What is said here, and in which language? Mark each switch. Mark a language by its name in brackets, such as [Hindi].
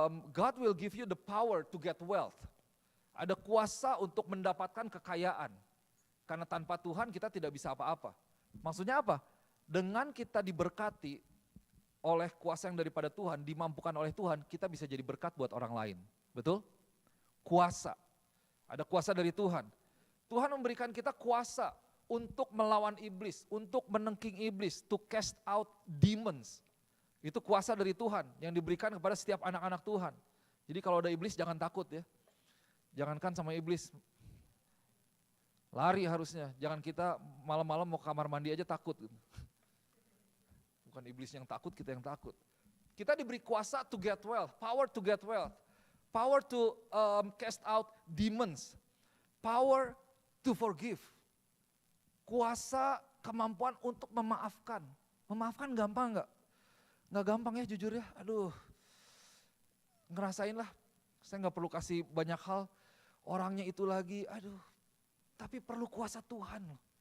[English] God will give you the power to get wealth. [Indonesian] Ada kuasa untuk mendapatkan kekayaan. Karena tanpa Tuhan kita tidak bisa apa-apa. Maksudnya apa? Dengan kita diberkati oleh kuasa yang daripada Tuhan, dimampukan oleh Tuhan, kita bisa jadi berkat buat orang lain. Betul? Kuasa. Ada kuasa dari Tuhan. Tuhan memberikan kita kuasa untuk melawan iblis, untuk menengking iblis, [English] to cast out demons. [Indonesian] Itu kuasa dari Tuhan yang diberikan kepada setiap anak-anak Tuhan. Jadi kalau ada iblis jangan takut ya. Jangankan sama iblis, lari harusnya. Jangan kita malam-malam mau ke kamar mandi aja takut. Bukan iblis yang takut, kita yang takut. Kita diberi kuasa [English] to get wealth, power to get wealth, power to cast out demons, power to forgive. [Indonesian] Kuasa, kemampuan untuk memaafkan. Memaafkan gampang enggak? Enggak gampang ya jujur ya, aduh. Ngerasain lah, saya enggak perlu kasih banyak hal, orangnya itu lagi, aduh. Tapi perlu kuasa Tuhan loh.